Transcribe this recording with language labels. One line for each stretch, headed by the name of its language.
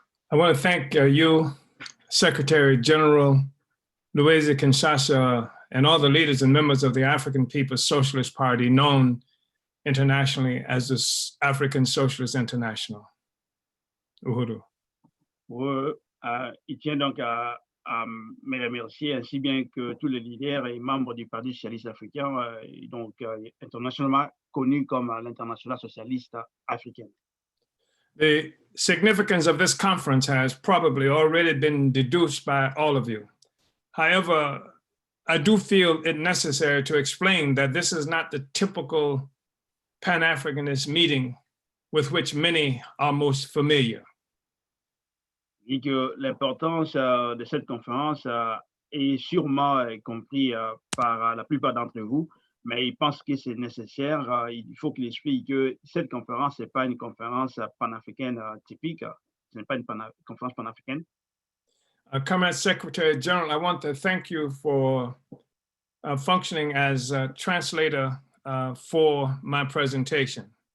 English: I want to thank you, Secretary General Louise Kinshasa, and all the leaders and members of the African People's Socialist Party, known internationally as the African Socialist International.
Swahili: Uhuru.
French: Il tient donc à me remercier, ainsi bien que tous les leaders et membres du Parti socialiste africain, donc internationalement connu comme l'Internationale socialiste africaine.
English: The significance of this conference has probably already been deduced by all of you. However, I do feel it necessary to explain that this is not the typical Pan-Africanist meeting with which many are most familiar.
French: Et que l'importance de cette conférence est sûrement compris par la plupart d'entre vous, mais il pense que c'est nécessaire, il faut qu'il explique que cette conférence n'est pas une conférence panafricaine typique, ce n'est pas une conférence panafricaine.
English: Comrade Secretary General, I want to thank you for functioning as a translator for my presentation.